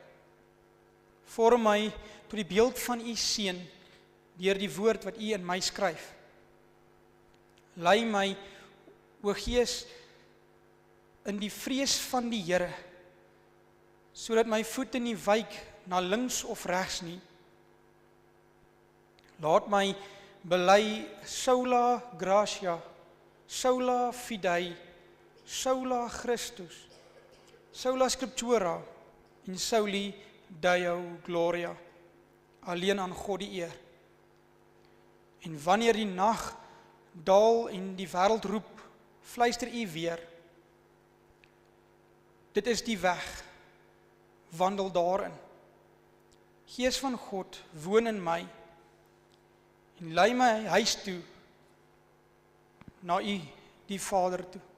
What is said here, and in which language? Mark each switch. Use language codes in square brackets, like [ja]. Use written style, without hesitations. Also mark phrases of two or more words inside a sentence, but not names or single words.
[af] Vorm my tot die beeld van U Seun, deur die woord wat U in my skryf. Lei my, o Gees, in die vrees van die Here, sodat my voete nie wyk na links of regs nie. Laat my bely [la] sola gratia, sola fidei, sola Christus, sola scriptura en soli Deo gloria, [af] alleen aan God die eer. En wanneer die nag daal en die wêreld roep, fluister U weer. Dit is die weg, wandel daarin. Gees van God, woon in my, en lei my huis toe, na U, die Vader toe.